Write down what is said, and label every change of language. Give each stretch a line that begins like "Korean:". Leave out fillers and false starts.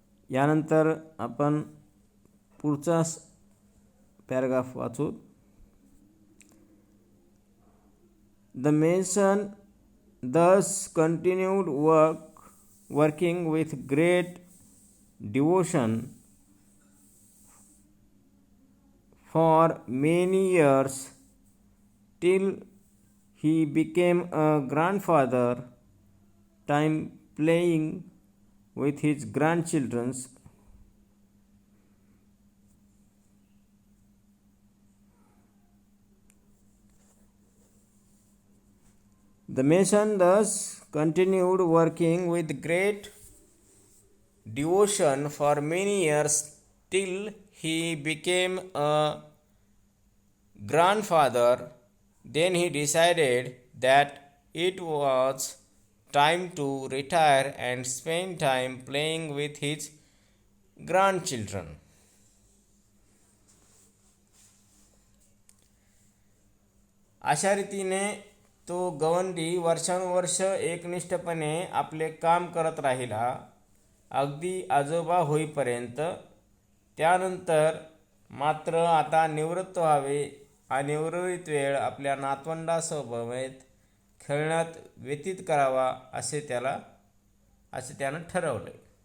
Marathi: यानंतर आपण पुढचा पॅराग्राफ वाचू.
English: The mason thus continued working with great devotion for many years till he became a grandfather, time playing with his grandchildren. The mason thus continued working with great devotion for many years till he became a grandfather. Then he decided that it was time to retire and spend time playing with his grandchildren.
Marathi: अशा रीतीने तो गवंडी वर्षानुवर्ष एकनिष्ठपणे आपले काम करत राहिला, अगदी आजोबा होईपर्यंत. त्यानंतर मात्र आता निवृत्त व्हावे आणि उर्वरित वेळ आपल्या नातवंडासोबत खेळण्यात व्यतीत करावा असे त्यानं ठरवले.